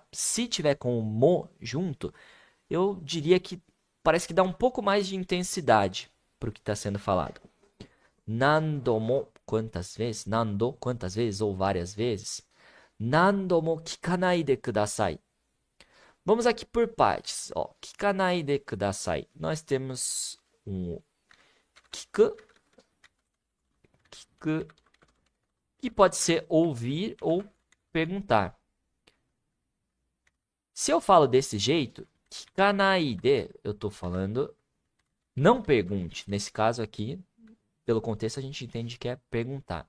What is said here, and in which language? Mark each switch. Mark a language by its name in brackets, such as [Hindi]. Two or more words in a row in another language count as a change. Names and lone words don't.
[Portuguese] Se tiver com o mo junto, eu diria que parece que dá um pouco mais de intensidade para o que está sendo falado. Nandomo, quantas vezes? Nando, quantas vezes ou várias vezes? [Japanese] 何度も聞かないでください. [Portuguese] Vamos aqui por partes. Ó, [Japanese] 聞かないでください. [Portuguese] Nós temos um [Japanese] 聞く、聞く, [Portuguese] que pode ser ouvir ou perguntar. Se eu falo desse jeito, [Japanese] 聞かないで, [Portuguese] eu estou falando não pergunte. Nesse caso aqui, pelo contexto, a gente entende que é perguntar.